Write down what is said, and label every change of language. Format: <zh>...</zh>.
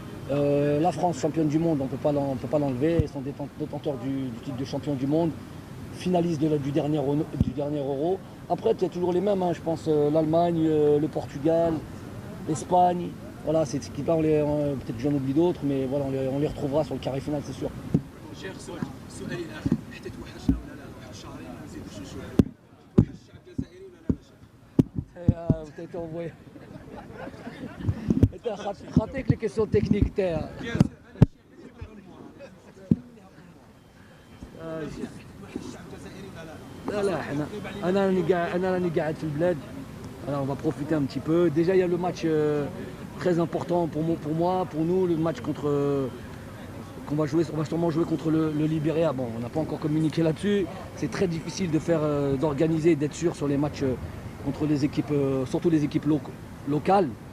<fr>La France, championne du monde, on ne peut pas l'enlever, ils sont détenteurs du titre de champion du monde, finalistes du dernier Euro. Après, il y a toujours les mêmes, hein, je pense l'Allemagne, le Portugal, l'Espagne. Voilà, c'est ce qui là, peut-être que j'en oublie d'autres, mais voilà, on les retrouvera sur le carré final, c'est sûr.</fr> <ar>شيخ سؤالي الأخير، حتى توحشنا ولا لا؟ واحد شهرين ما نزيدوش نشوفوا. توحش الشعب الجزائري ولا لا شيخ؟</ar> <fr>Vous avez été envoyé.</fr> <ar>خاطيك</ar> <fr>les questions techniques</fr> <ar>تاعها. توحش الشعب الجزائري ولا لا؟ لا انا راني قاعد في البلاد.</ar> <fr>Alors on va profiter un petit peu. Déjà il y a le match très important pour moi, pour nous, le match qu'on va jouer, on va sûrement jouer contre le Libéria. Bon, on n'a pas encore communiqué là-dessus. C'est très difficile d'organiser, d'être sûr sur les matchs contre les équipes, surtout les équipes locales.</fr>